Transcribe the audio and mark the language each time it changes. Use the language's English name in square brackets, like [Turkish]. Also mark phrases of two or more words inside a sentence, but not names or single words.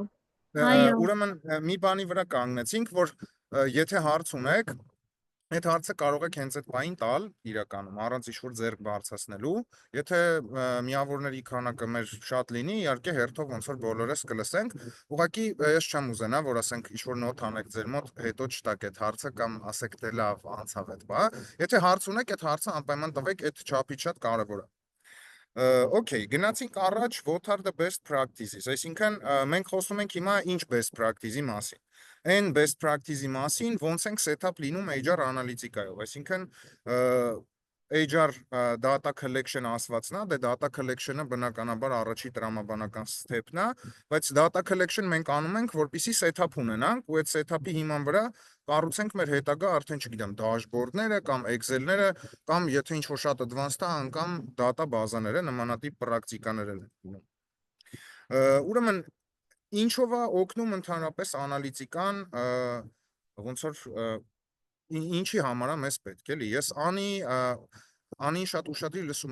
[Armenian] Ուրեմն մի բանի վրա կանգնեցինք, որ եթե հարց ունեք, այդ հարցը կարող եք հենց այդ պահին տալ իրականում, առանց ինչ-որ ձեռք բարձրացնելու, եթե միավորների քանակը մեր շատ լինի, իհարկե հերթով ոնց որ բոլորս կլսենք, ուղղակի ես չեմ ուզենա, որ ասենք ինչ-որ նոթ անեք ձեր մոտ, հետո չտաք այդ հարցը կամ ասեք թե լավ անցավ այդ բա, եթե հարց ունեք, այդ հարցը անպայման տվեք, այդ չափից շատ կարևոր է։ Okay, գնացինք [English] առաջ what are the best practices, [Armenian] այսինքն մենք խոսում ենք հիմա ինչ [English] best practice- [Armenian] ի մասին։ Այն [English] best practice- [Armenian] ի մասին ոնց ենք set-up լինում HR անալիտիկայով, այսինքն [English] HR data collection [Armenian] ասվածն է, դե [English] data collection- [Armenian] ը բնականաբար առաջի տրամաբանական step-ն է, բայց [English] data collection [Armenian] մենք անում ենք, որպեսզի set-up ունենանք, ու այդ set-up-ի հիման վրա կառուցենք մեր հետագա արդեն չգիտեմ, dashboard-ները կամ Excel-ները կամ եթե ինչ-որ շատ advanced է, անգամ data բազաները, նմանատիպ պրակտիկաներ են լինում։ Ուրեմն ինչով է օգնում ընդհանրապես անալիտիկան, ոնց որ ինչի համար է մեզ պետք էլի։ Ես Անին շատ ուշադրի լսում